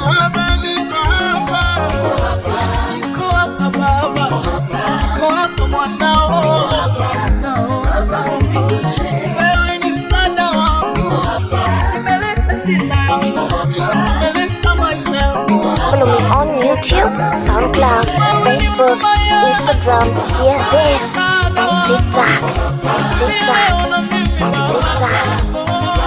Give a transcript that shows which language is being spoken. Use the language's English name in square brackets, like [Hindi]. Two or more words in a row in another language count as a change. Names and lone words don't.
[Swahili] Baba, niko hapa. Niko hapa, Baba. Niko hapa, mwanao. Wewe ni msaada wangu. Nimeleta shida yangu. Nimeleta maisha yangu. [English] Follow me on YouTube, SoundCloud, Facebook, Instagram, Hear This, and TikTok, and TikTok, and TikTok.